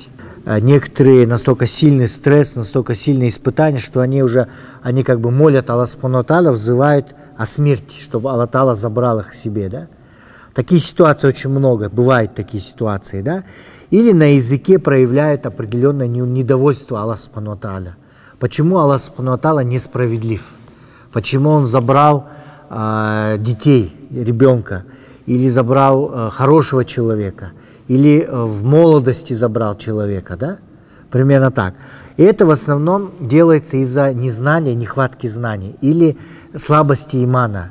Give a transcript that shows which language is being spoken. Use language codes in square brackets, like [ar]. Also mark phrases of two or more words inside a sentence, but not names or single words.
[ru] Некоторые настолько сильный стресс, настолько сильные испытания, что они как бы молят Аллаха [ar] سبحانه وتعالى, [ru] взывают о смерти, чтобы [ar] الله تعالى [ru] забрал их к себе, да. Такие ситуации очень много, бывают такие ситуации, да. Или на языке проявляют определенное недовольство Аллаха [ar] سبحانه وتعالى. [ru] Почему Аллах [ar] سبحانه وتعالى [ru] несправедлив? Почему Он забрал детей, ребенка, или забрал хорошего человека, или в молодости забрал человека, да? Примерно так. И это в основном делается из-за незнания, нехватки знаний или слабости имана.